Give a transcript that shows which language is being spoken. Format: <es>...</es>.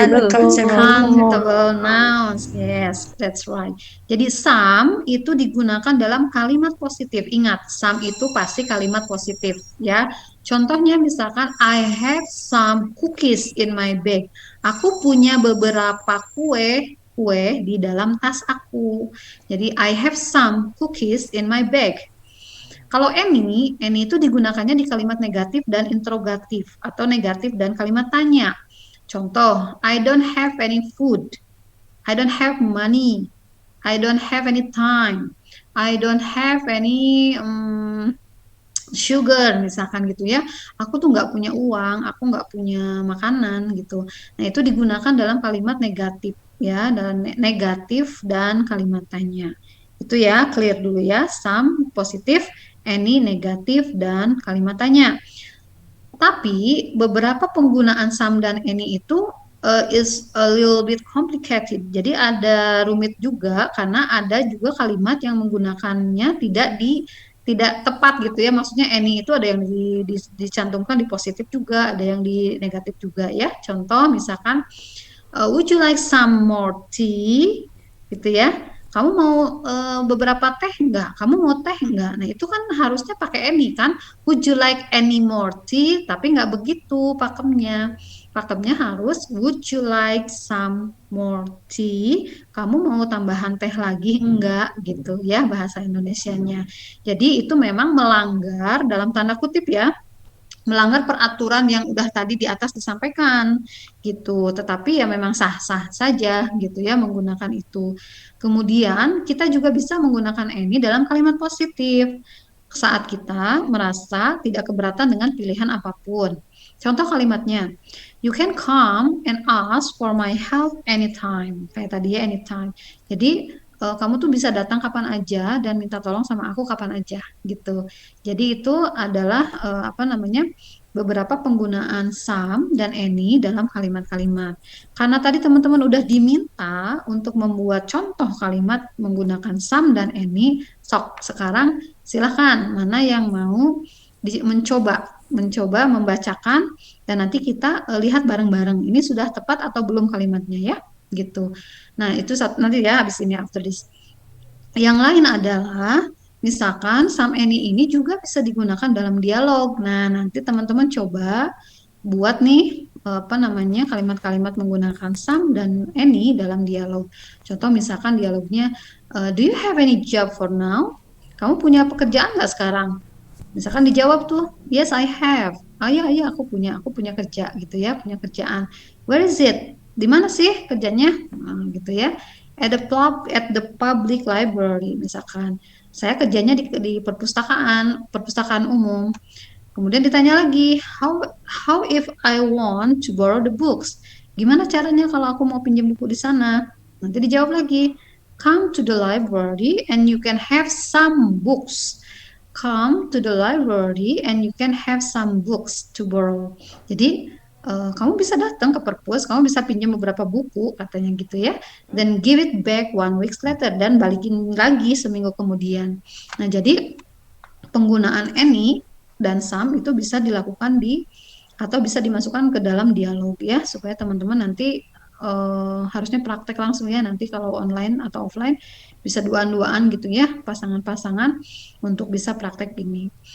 <en>Countable nouns, yes, that's right.</en> <id>Jadi some itu digunakan dalam kalimat positif. Ingat, some itu pasti kalimat positif ya. Contohnya misalkan</id> <en>I have some cookies in my bag.</en> <id>Aku punya beberapa kue di dalam tas aku. Jadi</id> <en>I have some cookies in my bag.</en> <id>Kalau any itu digunakannya di kalimat negatif dan interrogatif atau negatif dan kalimat tanya.</id> <en>Contoh, I don't have any food. I don't have money. I don't have any time. I don't have any sugar</en> <id>misalkan gitu ya. Aku tuh nggak punya uang, aku nggak punya makanan gitu. Nah itu digunakan dalam kalimat negatif ya, dan negatif dan kalimat tanya. Itu ya, clear dulu ya. Some positif, any negatif, dan kalimat tanya. Tapi beberapa penggunaan some dan any itu</id> <en>is a little bit complicated.</en> <id>Jadi ada rumit juga karena ada juga kalimat yang menggunakannya tidak tepat gitu ya. Maksudnya any itu ada yang dicantumkan di positif juga, ada yang di negatif juga ya. Contoh misalkan</id> <en>would you like some more tea</en> <id>gitu ya. Kamu mau beberapa teh enggak? Kamu mau teh enggak? Nah, itu kan harusnya pakai any kan?</id> <en>Would you like any more tea?</en> <id>Tapi nggak begitu pakemnya. Pakemnya harus</id> <en>would you like some more tea?</en> <id>Kamu mau tambahan teh lagi enggak gitu ya bahasa Indonesianya. Jadi itu memang melanggar dalam tanda kutip ya, melanggar peraturan yang udah tadi di atas disampaikan gitu. Tetapi ya memang sah-sah saja gitu ya menggunakan itu. Kemudian kita juga bisa menggunakan any dalam kalimat positif saat kita merasa tidak keberatan dengan pilihan apapun. Contoh kalimatnya,</id> <en>you can come and ask for my help anytime.</en> <id>Kayak tadi ya, anytime. Jadi kamu tuh bisa datang kapan aja dan minta tolong sama aku kapan aja gitu. Jadi itu adalah apa namanya, beberapa penggunaan some dan any dalam kalimat-kalimat. Karena tadi teman-teman udah diminta untuk membuat contoh kalimat menggunakan some dan any, sok sekarang silahkan mana yang mau mencoba membacakan dan nanti kita lihat bareng-bareng ini sudah tepat atau belum kalimatnya ya gitu. Nah itu nanti ya habis ini</id> <en>after this.</en> <id>Yang lain adalah misalkan some any ini juga bisa digunakan dalam dialog. Nah, nanti teman-teman coba buat nih apa namanya kalimat-kalimat menggunakan some dan any dalam dialog. Contoh misalkan dialognya,</id> <en>do you have any job for now?</en> <id>Kamu punya pekerjaan nggak sekarang? Misalkan dijawab tuh,</id> <en>yes I have.</en> <id>Oh iya iya aku punya kerja gitu ya, punya kerjaan.</id> <en>Where is it?</en> <id>Di mana sih kerjanya? Nah, gitu ya.</id> <en>At the public library</en> <id>misalkan. Saya kerjanya di perpustakaan umum.</id> <en>Kemudian ditanya lagi, how if I want to borrow the books?</en> <id>Gimana caranya kalau aku mau pinjam buku di sana?</id> <en>Nanti dijawab lagi, come to the library and you can have some books. Come to the library and you can have some books to borrow.</en> <id>Jadi kamu bisa datang ke perpus, kamu bisa pinjam beberapa buku katanya gitu ya.</id> <en>Then give it back 1 week later</en> <id>dan balikin lagi seminggu kemudian. Nah jadi penggunaan any dan some itu bisa dilakukan atau bisa dimasukkan ke dalam dialog ya supaya teman-teman nanti harusnya praktek langsung ya nanti kalau online atau offline bisa duaan-duaan gitu ya pasangan-pasangan untuk bisa praktek ini.</id>